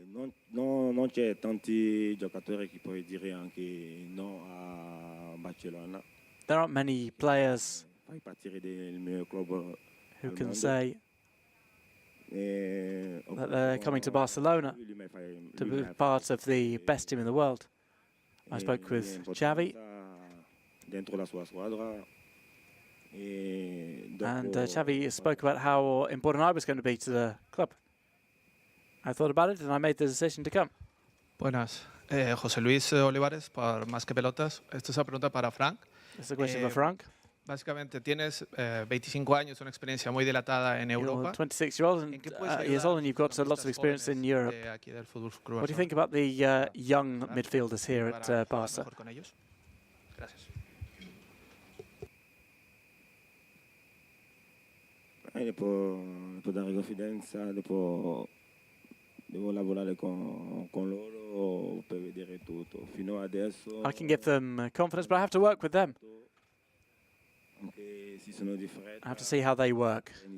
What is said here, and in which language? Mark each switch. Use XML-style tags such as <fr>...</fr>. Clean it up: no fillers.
<it>Non c'è tanti giocatori che puoi dire anche no a Barcelona.</it> <en>There aren't many players who can say that they're coming to Barcelona to be part of the best team in the world. I spoke with Xavi, and Xavi spoke about how important I was going to be to the club. I thought about it and I made the decision to come.</en> <es>Buenas. José Luis Olivares, para Más que Pelotas. Esta es una pregunta para Frank.</es> <en>It's a question for Frank.</en> <es>Básicamente, tienes 25 años, una experiencia muy dilatada en Europa.</es> <en>26 years old and you've got lots of experience in Europe. What do you think about the young midfielders here at Barca?</en> <es>Gracias.</es> <it>Devo dare confidenza, devo lavorare con loro per vedere tutto. Fino adesso</it> <en>I can give them confidence, but I have to work with them. I have to see how they work.</en>